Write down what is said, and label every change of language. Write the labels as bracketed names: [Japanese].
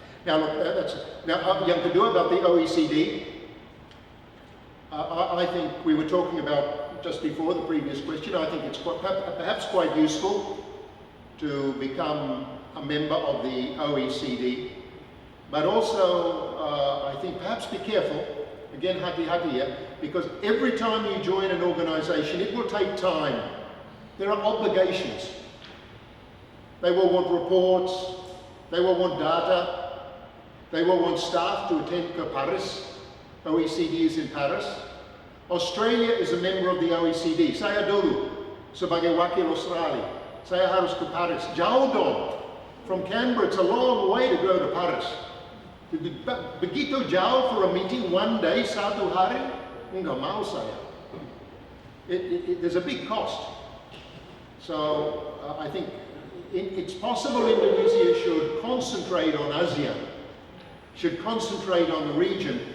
[English] Now look, [Indonesian] yang kedua [English] about the OECD, I think we were talking about just before the previous question, I think it's perhaps quite useful to become a member of the OECD, but also I think perhaps be careful, again [Indonesian] hati-hati ya, [English] because every time you join an organization it will take time. There are obligations. They will want reports, they will want data, they will want staff to attend to Paris. OECD is in Paris. Australia is a member of the OECD. [Indonesian] Saya dulu sebagai wakil Australia. Saya harus ke Paris. Jauh dong. [English] From Canberra, it's a long way to go to Paris. [Indonesian] Begitu jauh [English] for a meeting one day, [Indonesian] satu hari, enggak mau saya. [English] There's a big cost. So I think it's possible Indonesia should concentrate on ASEAN, should concentrate on the region.